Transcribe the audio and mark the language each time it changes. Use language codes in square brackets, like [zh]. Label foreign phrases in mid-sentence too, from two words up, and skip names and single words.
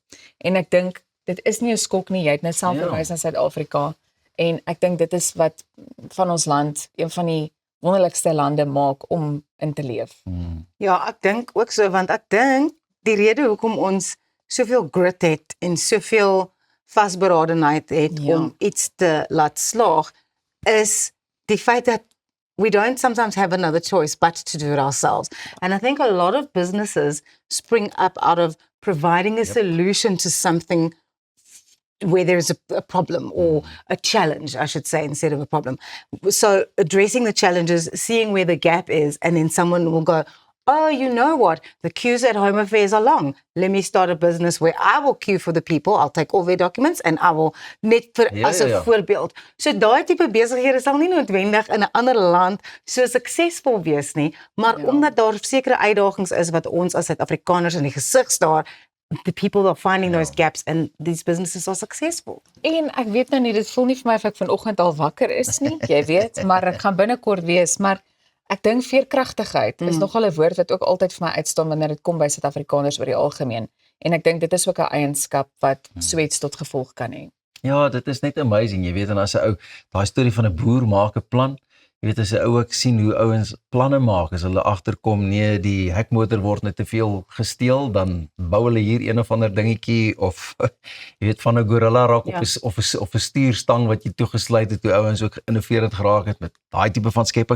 [af] En ek dink dit is nie 'n skok nie, jy het nou self verwys na Suid-Afrika en ek dink dit is wat van ons land een van die wonderlikste lande maak om in te leef. Ja, ek dink ook so, want ek dink die rede hoekom ons soveel grit het en soveel vasberadenheid het om iets te laat slaag, is die feit dat [en] we don't sometimes have another choice but to do it ourselves. And I think a lot of businesses spring up out of providing a solution to something where there's a problem or a challenge, I should say, instead of a problem. So addressing the challenges, seeing where the gap is, and then someone will go, oh, you know what? The queues at Home Affairs are long. Let me start a business where I will queue for the people. I'll take all their documents and I will [af] net as 'n voorbeeld. So daai tipe besighede sal nie noodwendig in 'n ander land so suksesvol wees nie, maar omdat daar sekere uitdagings is wat ons as Suid-Afrikaners in die gesig staar, [en] the people are finding those gaps and these businesses are successful. [af] En ek weet nou nie, dit voel nie vir my of ek vanoggend al wakker is nie, jy weet, maar ek gaan binnekort wees, maar ek dink veerkragtigheid is nogal 'n woord wat ook altyd vir my uitstaan wanneer dit kom by Suid-Afrikaners oor die algemeen. En ek dink dit is ook 'n eienskap wat so iets tot gevolg kan hê. Ja, dit is net amazing, jy weet, en as 'n ou, daai storie van 'n boer maak 'n plan, jy weet, as 'n ou ook sien hoe ouens planne maak, as hulle agterkom, nee, die hekmotor word net te veel gesteel, dan bou hulle hier een of ander dingetjie, of, jy weet, van 'n gorilla rak of 'n stuurstang wat jy toegesluit het, hoe ouens ook innoverend geraak het met daai tipe van skepings.